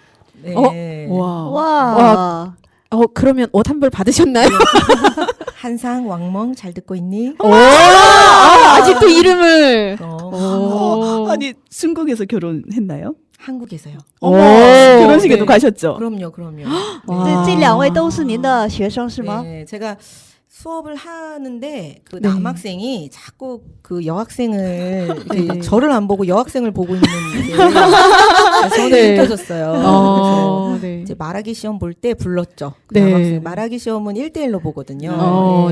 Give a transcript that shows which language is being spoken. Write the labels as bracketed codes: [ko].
[ko] 네. 와. 와， 그러면 옷 한 벌 받으셨나요? 한상 왕멍 잘 듣고 있니? 아직도 이름을. 어, 아니 중국에서 결혼했나요? 한국에서요. 어머, 오. 결혼식에도 네. 가셨죠? 그럼요, 그럼요. [zh] 这两位都是您的学生是吗？ [ko] 네, 제가 수업을 하는데 그 네. 남학생이 자꾸 그 여학생을 이렇게 네. 저를 안 보고 여학생을 보고 있는 게 저는 네. 느껴졌어요. 그래서 네. 이제 말하기 시험 볼 때 불렀죠. 그 네. 남학생. 말하기 시험은 1대1로 보거든요.